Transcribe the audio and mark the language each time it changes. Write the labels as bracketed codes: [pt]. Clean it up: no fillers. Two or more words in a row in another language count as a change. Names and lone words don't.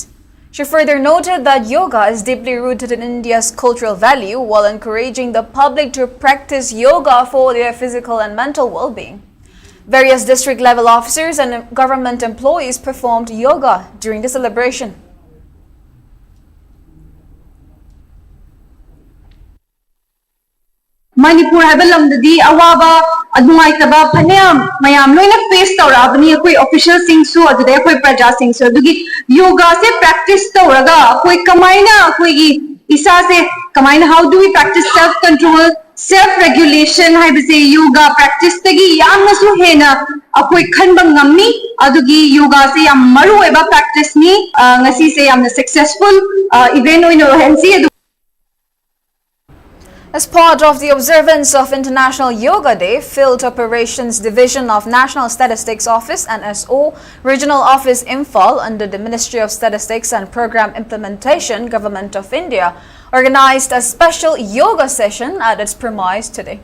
[en] She further noted that yoga is deeply rooted in India's cultural value, while encouraging the public to practice yoga for their physical and mental well-being. Various district-level officers and government employees performed yoga during the celebration. [mni] Manipur habalamdadi awaba adungaitaba phaneam mayam loina face tawrabani koi official singsu adude koi praja singsu adugi yoga se practice tawraga koi kamaina koi gi isa se kamaina [en] how do we practice self control self regulation [mni] haibase [en] yoga practice [mni] tagi yamna su hena akoi khanba ngamni adugi yoga se yam maru eba practice ni ngasi se yamna [en] successful event [mni] oino hensi. [en] As part of the observance of International Yoga Day, Field Operations Division of National Statistics Office NSO Regional Office Imphal under the Ministry of Statistics and Program Implementation, Government of India, organized a special yoga session at its premise today.